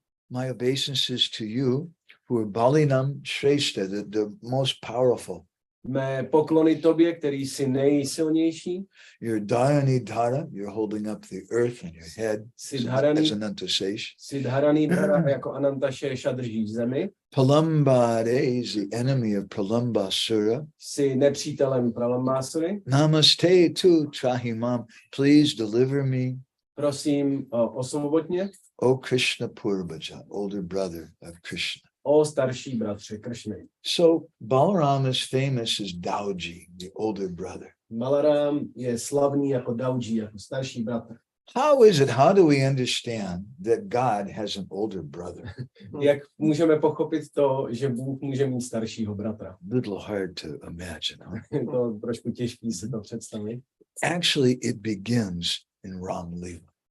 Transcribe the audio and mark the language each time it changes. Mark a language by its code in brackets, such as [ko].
[en] My obeisances to you, who are Balinam Shrestha, the most powerful. [cs] Mé poklony tobě, který jsi nejsilnější. [en] You're Dharani Dhara, you're holding up the earth on your head as Ananta Sesh. [cs] Siddharani Dhara jako Ananta Shesha držíš zemi. [en] Palambade is the enemy of Pralambasura. [cs] Jsi nepřítelem Pralambasury. [en] Namaste to Trahimam, please deliver me. [cs] Prosím, osvobod mě. [en] O Krishna Purvaja, older brother of Krishna. [cs] O starší bratře Kršny. [en] So Balaram is famous as Dauji, the older brother. [cs] Balaram je slavný jako Dauji, jako starší bratr. [en] How do we understand that God has an older brother? [cs] Jak můžeme pochopit to, že Bůh může mít staršího bratra? [en] Little hard to imagine. Huh? [cs] Je to trošku těžký si to představit. [en] Actually, it begins in Ram Leela.